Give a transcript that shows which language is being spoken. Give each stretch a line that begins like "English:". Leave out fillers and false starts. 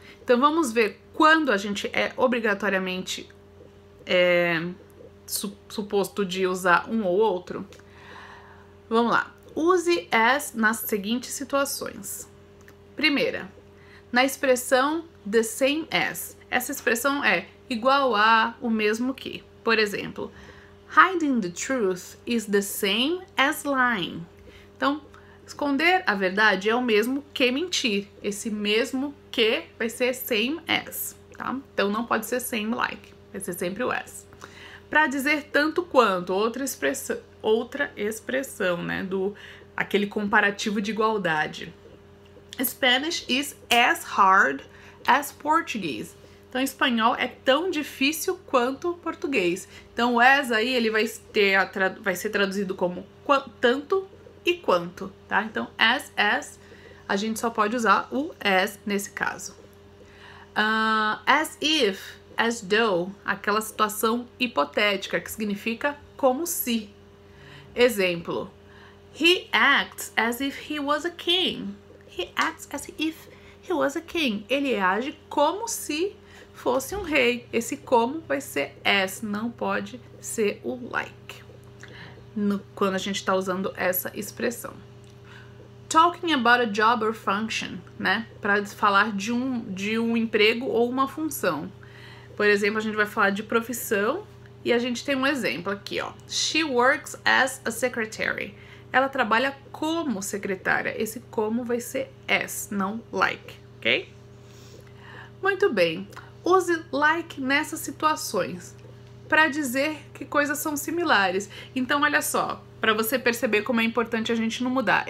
Portuguese: Então, vamos ver quando a gente é obrigatoriamente suposto de usar um ou outro. Vamos lá. Use as nas seguintes situações. Primeira, na expressão the same as. Essa expressão é igual a, o mesmo que. Por exemplo,
English: hiding the truth is the same as lying.
Portuguese: Então, esconder a verdade é o mesmo que mentir. Esse mesmo que vai ser same as, tá? Então, não pode ser same like. Vai ser sempre o as. Para dizer tanto quanto, outra expressão, né? Aquele comparativo de igualdade.
English: Spanish is as hard as Portuguese.
Portuguese: Então, espanhol é tão difícil quanto português. Então, o as aí, ele vai ser traduzido como tanto e quanto, tá? Então, as, a gente só pode usar o as nesse caso. As if, as though, aquela situação hipotética, que significa como se. Exemplo,
English: he acts as if he was a king. He acts as if he was a king.
Portuguese: Ele age como se fosse um rei. Esse como vai ser as, não pode ser o like. Quando a gente está usando essa expressão.
English: Talking about a job or function, né?
Portuguese: Para falar de um emprego ou uma função. Por exemplo, a gente vai falar de profissão e a gente tem um exemplo aqui, ó.
English: She works as a secretary.
Portuguese: Ela trabalha como secretária. Esse como vai ser as, não like, ok? Muito bem. Use like nessas situações para dizer que coisas são similares. Então, olha só, para você perceber como é importante a gente não mudar.